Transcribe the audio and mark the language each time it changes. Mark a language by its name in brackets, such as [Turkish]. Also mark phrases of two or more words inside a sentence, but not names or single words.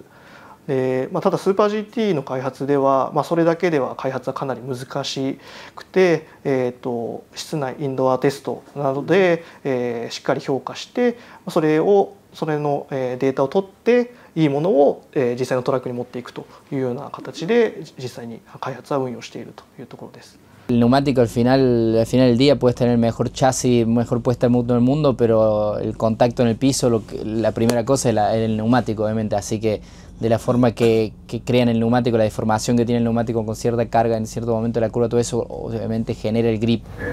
[Japanese] でただスーパー GT の開発では、それだけでは開発はかなり難しくて、室内インドアテストなどで、しっかり評価してそれのデータを取っていいものを実際のトラックに持っていくというような形で実際に開発は運用しているというところです。 [Spanish] El neumático al final del día puedes tener el mejor chasis, mejor puesta de mundo del mundo, pero el contacto en el piso, la primera cosa es el neumático, obviamente. Así que de la forma que crean el neumático, la deformación que tiene el neumático con cierta carga en cierto momento de la curva, todo eso obviamente genera el grip.